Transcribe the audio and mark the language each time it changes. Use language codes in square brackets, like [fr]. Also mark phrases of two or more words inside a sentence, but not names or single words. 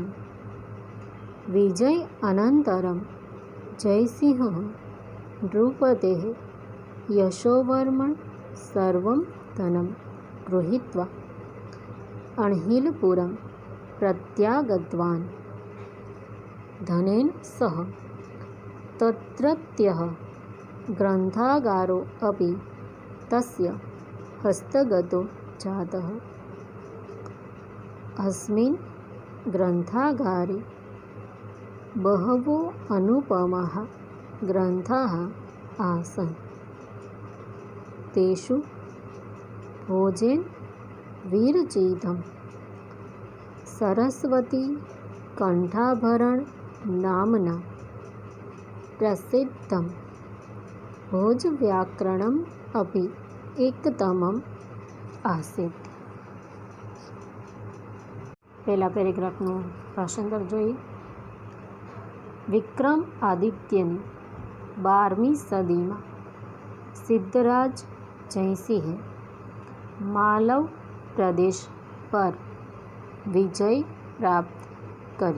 [sa] વિજય અનંતરમ જયસિંહઃ નૃપતેઃ યશોવર્મણ સર્વં ધनं ગૃહીત્વા અણહિલપુરં પ્રત્યાગતવાન. ધનેન સહ તત્રત્યઃ ગ્રંથાગારો અપि તસ્ય હસ્તગતો જાતઃ. अस्मिन् ग्रन्थागारे बहवो अनुपमाः ग्रन्थाः आसन्. तेषु भोजेन विरचितं सरस्वती कंठाभरण नाम्ना प्रसिद्धं भोजव्याकरणम् अपि एकतमम् आसीत्. [gu] પહેલા પેરેગ્રાફનું ભાષાંતર જોઈએ. વિક્રમ આદિત્યની 12મી સદીમાં સિદ્ધરાજ જયસિંહે માલવ પ્રદેશ પર વિજય પ્રાપ્ત કરી.